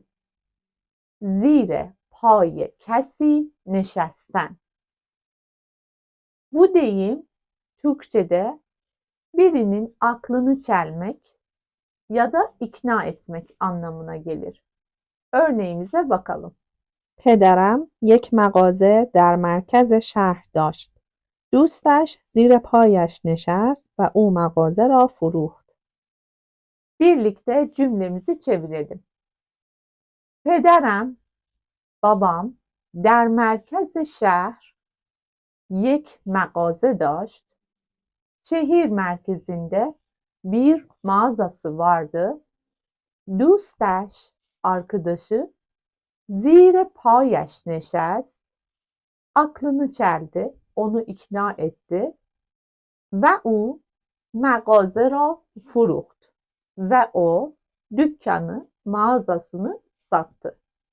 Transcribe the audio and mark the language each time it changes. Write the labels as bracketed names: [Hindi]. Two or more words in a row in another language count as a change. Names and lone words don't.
[Persian] زیر پای کسی نشستن. [Turkish] Bu deyim Türkçe'de birinin aklını çelmek ya da ikna etmek anlamına gelir. Örneğimize bakalım. [Persian] پدرم یک مغازه در مرکز شهر داشت. دوستش زیر پایش نشست و او مغازه را فروخت. [Turkish] Birlikte cümlemizi çevirelim. [Persian] Pederem, babam در مرکز شهر یک مغازه داشت. [Turkish] Şehir merkezinde bir mağazası vardı. [Persian] دوستش, arkadaşı, زیر پایش نشست, [Turkish] aklını çeldi, onu ikna etti. Ve o [Persian] مغازه را فروخت. [Turkish] Ve o dükkanı, mağazasını sattı.